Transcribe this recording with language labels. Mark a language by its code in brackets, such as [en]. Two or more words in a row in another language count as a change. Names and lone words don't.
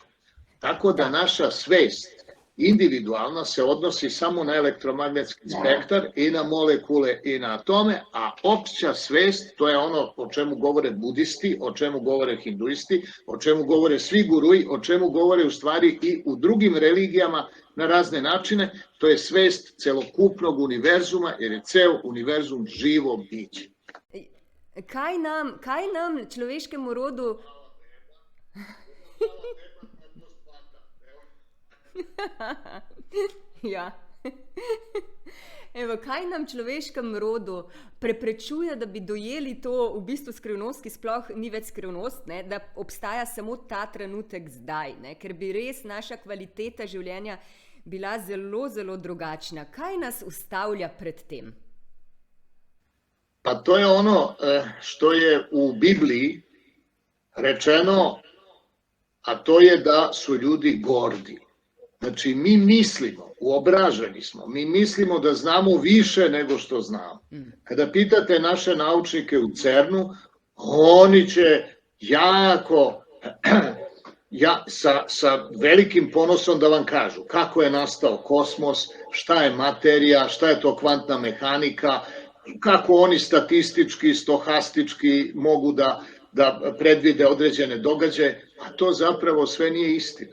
[sr] Tako da naša svest individualno se odnosi samo na elektromagnetski spektar i na molekule i na atome, a opća svest, to je ono o čemu govore budisti, o čemu govore hinduisti, o čemu govore svi guruji, o čemu govore u stvari i u drugim religijama na razne načine, to je svest celokupnog univerzuma, jer je ceo univerzum živo biće. [sl] Kaj nam človeškemu rodu... Ja. Evo, kaj nam človeškem rodu preprečuje, da bi dojeli to v bistvu skrivnost, ki sploh ni več skrivnost, ne? Da obstaja samo ta trenutek zdaj, ne? Ker bi res naša kvaliteta življenja bila zelo, zelo drugačna. Kaj nas ustavlja pred tem? [sr] Pa to je ono što je u Bibliji rečeno, a to je da su ljudi gordi. Znači, mi mislimo, uobraženi smo, mi mislimo da znamo više nego što znamo. Kada pitate naše naučnike u CERN-u, oni će jako, sa velikim ponosom da vam kažu kako je nastao kosmos, šta je materija, šta je to kvantna mehanika, kako oni statistički, stohastički mogu da predvide određene događaje, a to zapravo sve nije istina.